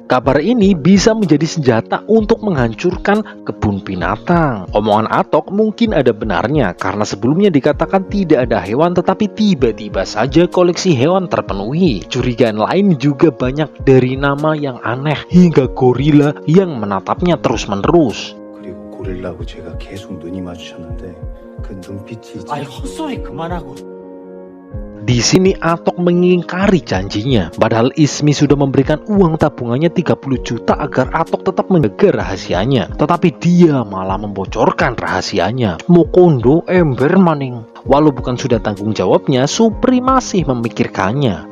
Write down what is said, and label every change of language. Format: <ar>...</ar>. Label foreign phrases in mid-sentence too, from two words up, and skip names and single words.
<id>Kabar ini bisa menjadi senjata untuk menghancurkan kebun binatang. Omongan Atok mungkin ada benarnya karena sebelumnya dikatakan tidak ada hewan, tetapi tiba-tiba saja koleksi hewan terpenuhi. Curigaan lain juga banyak, dari nama yang aneh hingga gorila yang menatapnya terus-menerus.</id> <ko>그리고 고릴라하고 제가 계속 눈이 마주쳤는데 그 눈빛이 아니 헛소리 그만하고</ko> <id>Di sini Atok mengingkari janjinya, padahal Ismi sudah memberikan uang tabungannya 30 juta agar Atok tetap menjaga rahasianya. Tetapi dia malah membocorkan rahasianya.</id> <jv>Mokondo ember maning.</jv> <id>Walau bukan sudah tanggung jawabnya, Supri masih memikirkannya.</id>